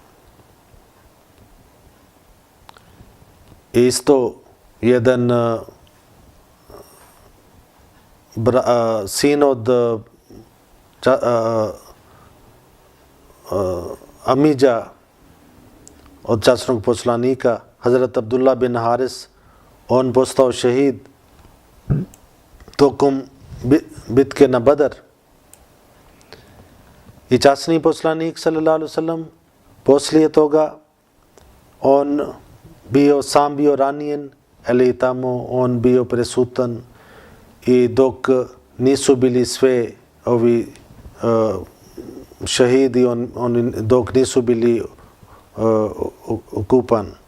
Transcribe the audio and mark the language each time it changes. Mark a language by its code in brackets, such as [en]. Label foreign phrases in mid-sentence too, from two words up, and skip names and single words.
[bs] Isto jedan sin od Amidža, od časnog poslanika, Hazrat Abdullah bin Haris, on postao šehid tokom bitke na Badar. I časni poslanik [ar] صلى الله عليه وسلم [bs] poslije toga on sam bio ranjen, ali tamo on bio prisutan i dok nisu bili sve ovi šahidi, dok nisu bili ukupan.